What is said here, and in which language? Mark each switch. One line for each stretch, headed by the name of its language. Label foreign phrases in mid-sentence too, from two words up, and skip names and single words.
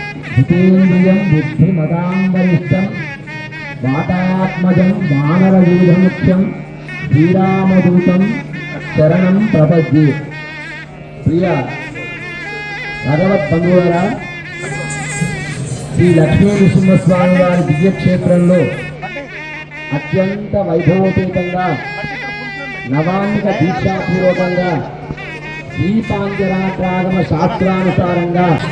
Sanskrit: जितेन्द्रियं बुद्धिमतां वातात्मजं वानरयूधमुख्यं श्रीरामदूतं शरणं प्रपद्ये।
Telugu: ప్రియ భగవద్బంధువులారా, శ్రీ లక్ష్మీ నృసింహస్వామి వారి దివ్యక్షేత్రంలో అత్యంత వైభవోపేతంగా నవాన్నిక దీక్షాపూర్వకంగా దీపాంజరాగమ శాస్త్రానుసారంగా